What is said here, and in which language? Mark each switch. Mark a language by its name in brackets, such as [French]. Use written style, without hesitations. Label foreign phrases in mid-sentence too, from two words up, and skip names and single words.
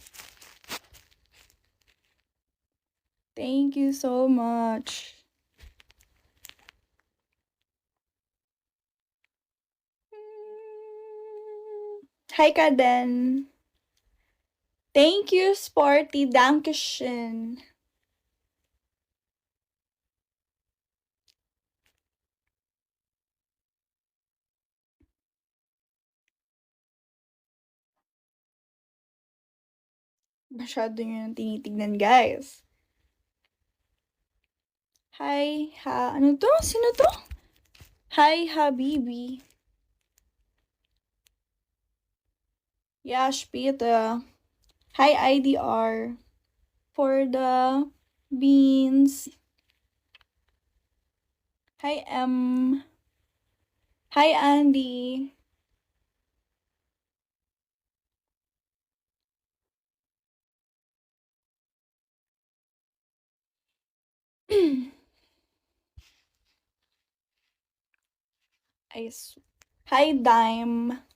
[English] Thank you so much. Hi, Kaden. Thank you, Sporty. [German] Dankeschön. [Filipino] Masyado nyo nang tinitignan, guys. Hi, ano to? Sino to? [German] Hi, Habibi. Ja, später. [English] Hi, IDR. For the beans. Hi, M. Hi, Andy. Hi, Dime.